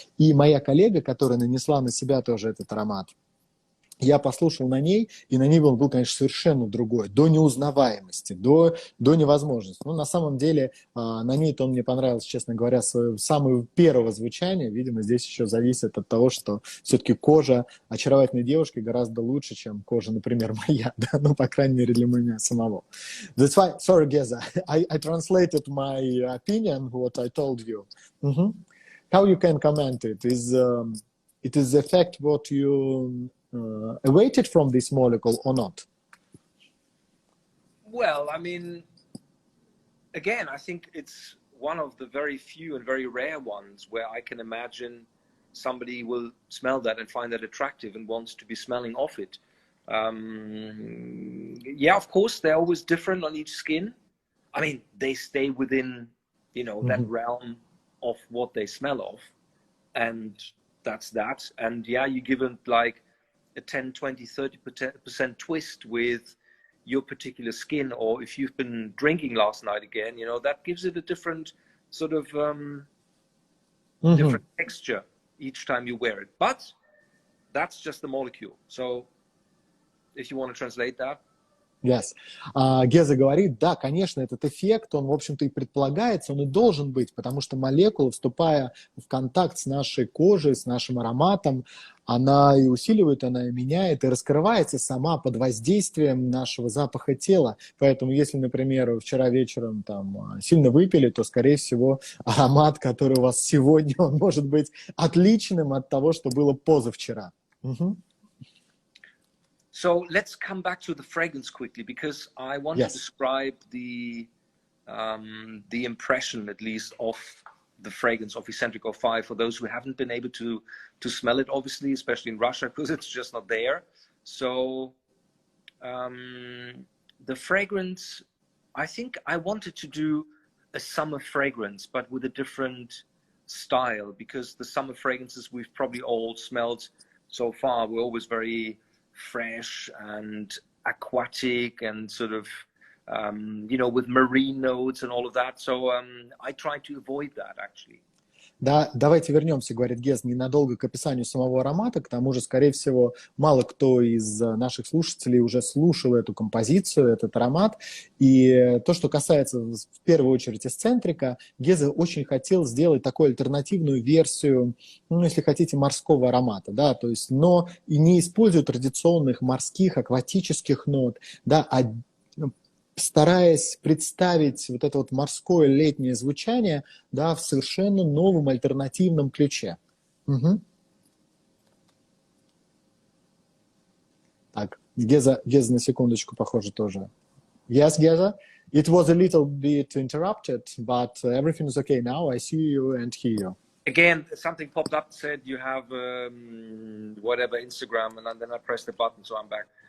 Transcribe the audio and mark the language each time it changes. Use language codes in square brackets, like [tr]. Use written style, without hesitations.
[ru] И моя коллега, которая нанесла на себя тоже этот аромат, я послушал на ней, и на ней он был, конечно, совершенно другой, до неузнаваемости, до невозможности. Ну, на самом деле, на ней-то он мне понравился, честно говоря, свое самое первое звучание. Видимо, здесь еще зависит от того, что все-таки кожа очаровательной девушки гораздо лучше, чем кожа, например, моя, да? Ну, по крайней мере, для меня самого. [en] That's why, sorry, Geza, I translated my opinion, what I told you. Mm-hmm. How you can comment it? It is the fact what you awaited from this molecule or not? Well, I mean, again, I think it's one of the very few and very rare ones where I can imagine somebody will smell that and find that attractive and wants to be smelling off it. Yeah, of course, they're always different on each skin. I mean, they stay within, you know, that realm of what they smell of. And that's that. And yeah, you give it like a 10, 20, 30% twist with your particular skin, or if you've been drinking last night again, you know, that gives it a different sort of different texture each time you wear it. But that's just the molecule. So if you want to translate that. Yes. [ru] Геза говорит, да, конечно, этот эффект, он, в общем-то, и предполагается, он и должен быть, потому что молекула, вступая в контакт с нашей кожей, с нашим ароматом, она и усиливает, она и меняет, и раскрывается сама под воздействием нашего запаха тела. Поэтому, если, например, вчера вечером там сильно выпили, то, скорее всего, аромат, который у вас сегодня, он может быть отличным от того, что было позавчера. [en] So let's come back to the fragrance quickly, because I want to describe the impression, at least, of the fragrance of Escentric 05 for those who haven't been able to smell it, obviously, especially in Russia, because it's just not there. So the fragrance, I think I wanted to do a summer fragrance, but with a different style, because the summer fragrances we've probably all smelled so far were always very fresh and aquatic and sort of, you know, with marine notes and all of that. So I try to avoid that, actually. [ru] Да, давайте вернемся, говорит Гез, ненадолго к описанию самого аромата. К тому же, скорее всего, мало кто из наших слушателей уже слушал эту композицию, этот аромат. И то, что касается в первую очередь эсцентрика, Геза очень хотел сделать такую альтернативную версию, ну, если хотите, морского аромата, да, то есть, но и не используя традиционных морских, акватических нот, да, а стараясь представить вот это вот морское летнее звучание, да, в совершенно новом альтернативном ключе. Так, Геза на секундочку, похоже, тоже. [en] Yes, Geza? It was a little bit interrupted, but everything is okay now. I see you and hear you. Again, something popped up, said you have whatever, Instagram, and then I pressed the button, so I'm back.